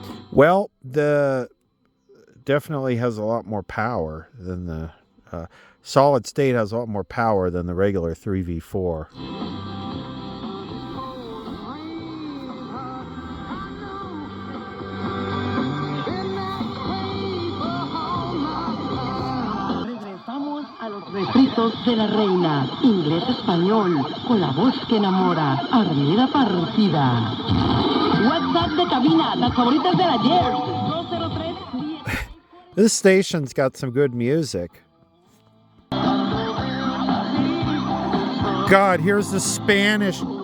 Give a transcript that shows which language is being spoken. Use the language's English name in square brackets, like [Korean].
[English] Well, the definitely has a lot more power than the solid state has a lot more power than the regular 3v4. [Spanish] Regresamos a los refritos de la reina, inglés-español, con la voz que enamora, Armida Partida. WhatsApp de cabina, las favoritas del ayer, 203. [English] This station's got some good music. God, here's the Spanish.